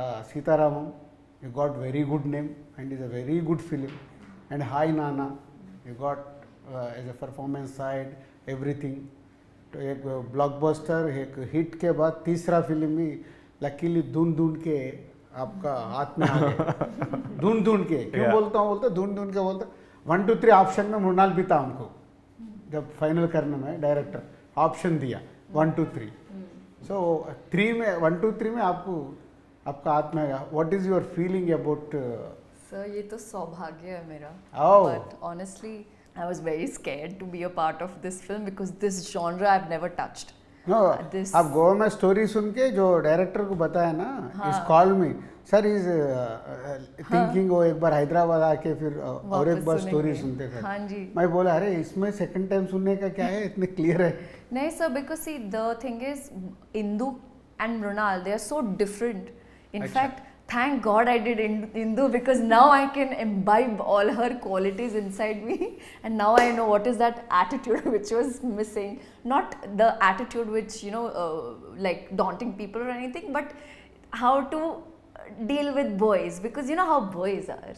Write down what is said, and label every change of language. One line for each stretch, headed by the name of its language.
English: Sita Ramam, you got very good name and is a very good film. And Hi Nana, you got as a performance side everything.
Hindi: तो एक blockbuster, एक hit के बाद तीसरा film भी luckily ढूंढ के आपका हाथ में आ गया. ढूंढ के क्यों बोलता हूँ, ढूंढ के बोलता 1 2 3 ऑप्शन में मृणाल भी था हमको, जब फाइनल करने में डायरेक्टर ऑप्शन दिया 1 2 3. सो 3 में 1 2 3 में आपका हाथ में आएगा.
English: What is your feeling about?
Hindi: Sir ये तो सौभाग्य है मेरा. Oh.
English: But honestly I was very scared to be a part of this film because this genre I've never touched.
Hindi: No, आप गोवा में स्टोरी सुन के जो डायरेक्टर को बताया ना, इस कॉल में
English: sir is thinking
Hindi: वो एक बार हैदराबाद आके फिर और एक बार स्टोरी सुनते थे. हाँ जी. मैं बोला अरे इसमें सेकंड टाइम सुनने का क्या है, इतने क्लियर है. नहीं sir,
English: because see the thing is Indu and Mrunal, they are so different. In fact, thank God I did Indu, because now I can imbibe all her qualities inside me, and now I know what is that attitude which was missing. Not the attitude which like daunting people or anything, but how to deal with boys, because you know how boys are.